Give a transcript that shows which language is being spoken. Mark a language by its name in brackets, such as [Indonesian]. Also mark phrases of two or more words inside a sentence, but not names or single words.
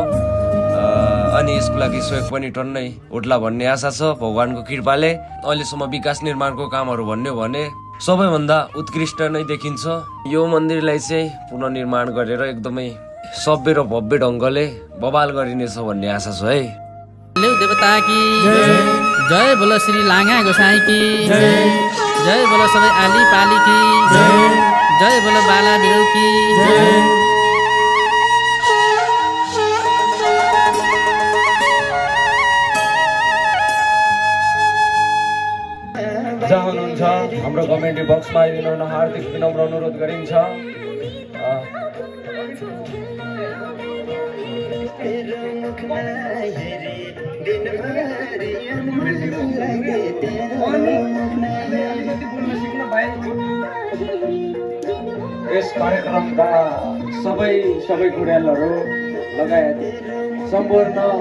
[Nepali] अनि यसको लागि सहयोग पनि टन्नै उठ्ला भन्ने आशा छ भगवानको कृपाले। अहिलेसम्म विकास निर्माणको कामहरू भन्यो भने सबैभन्दा उत्कृष्ट नै देखिन्छ। यो मन्दिरलाई चाहिँ पुनर्निर्माण गरेर एकदमै सभ्य र भव्य ढङ्गले बवाल गरिनेछ भन्ने आशा छ है। [Hindi] धल्यौ देवता की जय बोलो श्री लाङा गोसाई की जय बोलो सबै आली पाली की जय बोलो बाला बिरौ की [Nepali] जहाँ हुनुहुन्छ हाम्रो कमेन्ट बक्समा आइदिनु हुन हार्दिक विनम्र अनुरोध गरिन्छ। यस कार्यक्रमका सबै खुड्यालहरू लगायत सम्पूर्ण